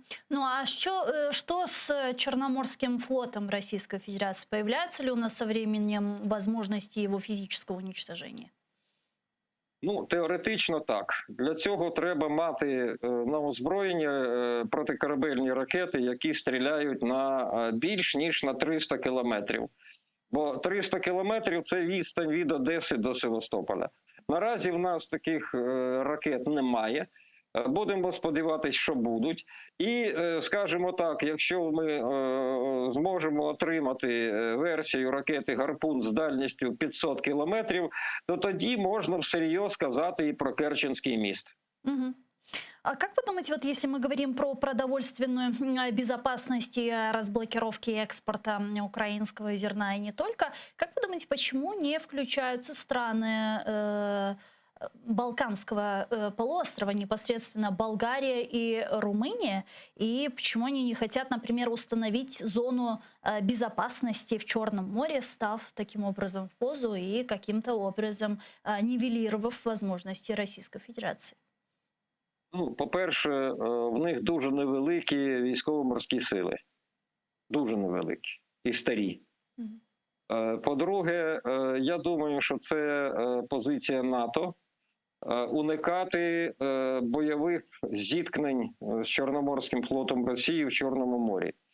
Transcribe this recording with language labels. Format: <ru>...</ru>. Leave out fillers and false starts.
<ru>А что с Черноморским флотом Российской Федерации? Появляются ли у нас со временем возможности его физического уничтожения?</ru> <uk>Теоретично так. Для цього треба мати на озброєнні протикорабельні ракети, які стріляють на більш ніж на 300 кілометрів. Бо 300 кілометрів – це відстань від Одеси до Севастополя. Наразі в нас таких ракет немає. Будемо сподіватися, що будуть. І, скажімо так, якщо ми зможемо отримати версію ракети «Гарпун» з дальністю 500 кілометрів, то тоді можна всерйоз сказати і про Керченський міст.</uk> <ru>А как вы думаете, вот если мы говорим про продовольственную безопасность и разблокировки экспорта украинского зерна и не только, как вы думаете, почему не включаются страны Балканского полуострова, непосредственно Болгария и Румыния, и почему они не хотят, например, установить зону безопасности в Черном море, став таким образом в позу и каким-то образом нивелировав возможности Российской Федерации?</ru> <uk>Ну, по-перше, в них дуже невеликі військово-морські сили. Дуже невеликі і старі. По-друге, я думаю, що це позиція НАТО уникати бойових зіткнень з Чорноморським флотом Росії в Чорному морі.</uk>